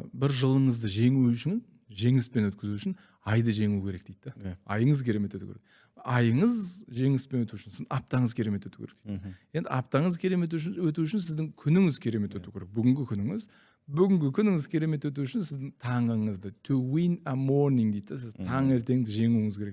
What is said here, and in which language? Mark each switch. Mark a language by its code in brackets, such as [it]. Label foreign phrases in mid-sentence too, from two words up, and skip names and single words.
[kk] Бір жылыңызды жеңу үшін, жеңіспен өткізу үшін айды жеңу керек дейді да. Айыңыз керемет өту керек. Айыңыз жеңіспен өту үшін сіздің аптаңыз керемет өту керек дейді. Енді аптаңыз керемет өту үшін сіздің күніңіз керемет өту керек. Бүгінгі күніңіз керемет өту үшін сіздің таңыңызды [en] to win a morning [kk] дейді да. Сіз таңертеңді жеңуіңіз керек.